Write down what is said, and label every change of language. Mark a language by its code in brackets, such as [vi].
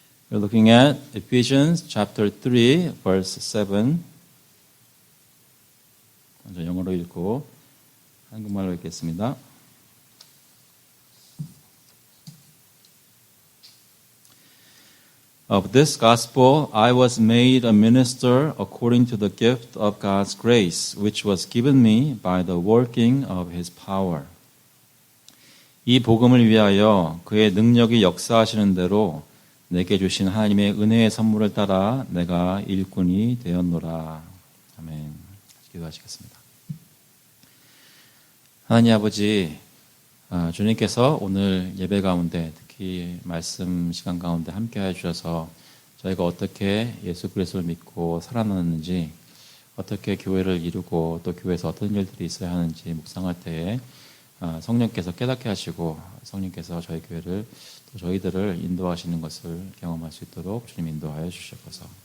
[en] We're looking at Ephesians chapter 3, verse 7. [ko] 먼저 영어로 읽고 한국말로 읽겠습니다. [en] Of this gospel I was made a minister according to the gift of God's grace, which was given me by the working of His power. [ko] 이 복음을 위하여 그의 능력이 역사하시는 대로 내게 주신 하나님의 은혜의 선물을 따라 내가 일꾼이 되었노라. 아멘. 기도하시겠습니다. 하나님 아버지, 주님께서 오늘 예배 가운데 특히 말씀 시간 가운데 함께해 주셔서 저희가 어떻게 예수 그리스도를 믿고 살아났는지, 어떻게 교회를 이루고 또 교회에서 어떤 일들이 있어야 하는지 묵상할 때에 성령께서 깨닫게 하시고 성령께서 저희 교회를 또 저희들을 인도하시는 것을 경험할 수 있도록 주님 인도하여 주시옵소서.